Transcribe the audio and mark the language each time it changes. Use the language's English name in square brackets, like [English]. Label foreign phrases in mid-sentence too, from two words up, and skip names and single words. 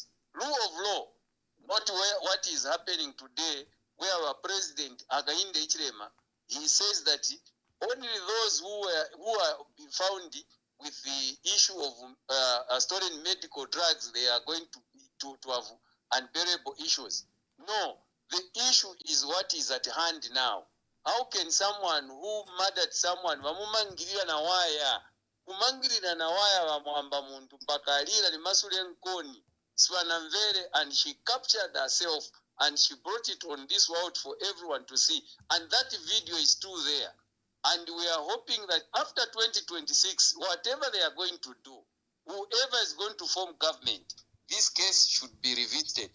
[English] Rule of law, not what is happening today, where our president Hakainde Hichilema, he says that only those who are found with the issue of stolen medical drugs, they are going to have unbearable issues. No, the issue is what is at hand now. How can someone who murdered someone, [Nyanja] vamumangirira na waya, kumangirira na waya vamwamba muntu mpaka alira ni masule nkoni, Swanamvere, [English] and she captured herself and she brought it on this world for everyone to see. And that video is still there. And we are hoping that after 2026, whatever they are going to do, whoever is going to form government, this case should be revisited.